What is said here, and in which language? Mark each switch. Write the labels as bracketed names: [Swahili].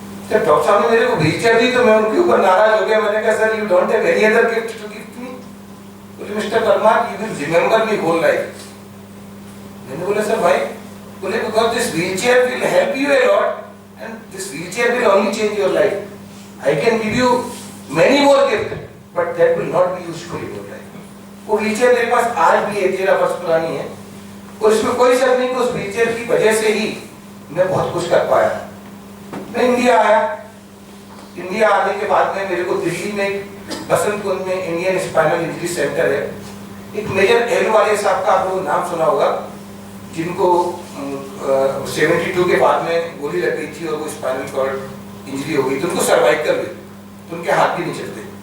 [Hindi] जब डॉक्टर साहब ने मेरे को व्हील चेयर दी तो मैं उनके ऊपर नाराज हो गया। मैंने कहा [English] Sir you don't have any other gift to gift me? [Hindi] बोले [English] Mister Verma you will remember me whole life. [Hindi] मैंने बोला सर भाई, बोले [English] Because this wheel chair will help you a lot and this wheelchair will only change your life. I can give you many more gifts, but that will not be useful in your life. [Hindi] वो wheelchair मेरे पास आज भी है, 13 वर्ष पुरानी है, और इसमें कोई शक नहीं कि उस wheelchair की वजह से ही मैं बहुत कुछ कर पाया। मैं इंडिया आया, इंडिया आने के बाद में मेरे को दिल्ली में बसंत कुंज में इंडियन स्पाइनल इंजरी सेंटर है, एक मेजर एहलवालिया साहब का आपको नाम सुना होगा, जिनको 72 के बाद में गोली लग गई थी और वो स्पाइनल कॉर्ड इंजरी हो गई, तो उनको सर्वाइकल हुई, तो उनके हाथ भी नहीं चलते।